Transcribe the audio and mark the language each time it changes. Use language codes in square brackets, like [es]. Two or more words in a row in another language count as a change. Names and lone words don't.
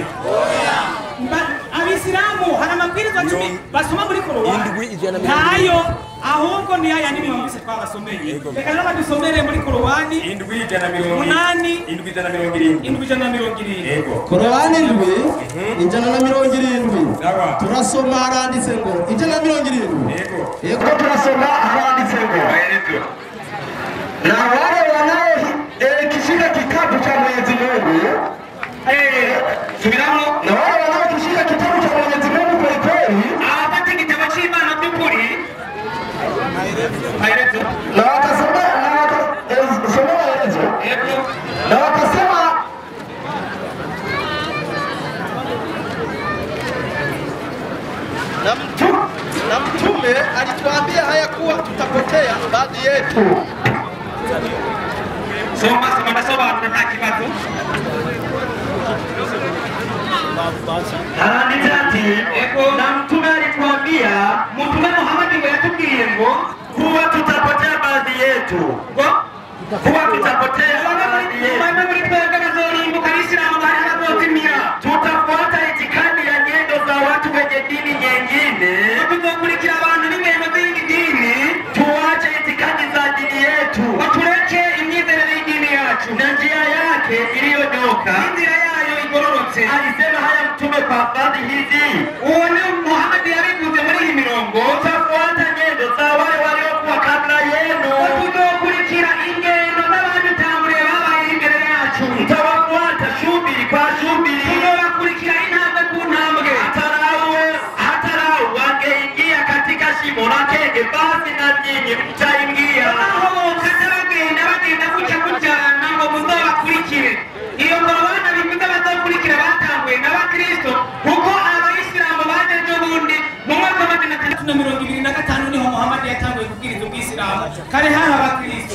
[rn] Abisilamu hari amabwirizwa 10 basoma muri Korowani ntayo ahubwo ni aya ni mwumvise twabasomeye. Reka rero badusomere muri Korowani 7:770 Korowani 7:770 turasoma haranditse ngo 7:7 yego turasoma haranditse ngo [sw] na wale wanaokishika kitabu cha Mwenyezi Mungu [rn] subiramo [sw] na wale wanaokishika kitabu cha Mwenyezi Mungu kweli kweli [rn] abafite igitabo cy'Imana by'ukuri [sw] na wakasema na wakasema na mtume alituambia haya kuwa tutapotea baadhi yetu. [rn] Soma nta kibazo. Haranditse ati [sw] na mtume alituambia Mtume Muhammad [rn] ngo yatubwiye ngo [sw] kuwa tutapotea baadhi yetu kuwa tutapotea baadhi yetu [rn] muri twebwe bazorimbuka Abisilamu bari bazozimira [sw] tutafuata itikadi ya nyendo za watu wenye dini nyingine [rn] tuzokurikira abantu n'ingendo z'indi dini [sw] tuache itikadi za dini yetu [rn] watureke imyizerere y'idini yacu [sw] na njia yake iliyonyoka [rn] inzira yayo igororotse. [sw] Alisema haya mtume kwa baadhi hizi uone [rn] Muhammad yabivuze muri iyi mirongo [sw] tutafuata nyendo za wale waliokuwa kabla yenu [rn] tuzokurikira ingendo n'abadutanguriye babaye imbere yacu [sw] tutawafuata shubiri kwa shubiri [rn] tuzobakurikira intambwe ku ntambwe [sw] hatarawu wangeingia katika shimo la kenge basi na nyinyi mtaingia aho [rn] bagenda kucana ngo muzobakurikire. Iyo Korowani bivuze bazokurikira batanguye n'abakristo kuko Abayisilamu bajeje ubundi mu mwaka wa 1925 niho Muhammad yatanguye kubwiriza ubwisilamu kare hari abakristo.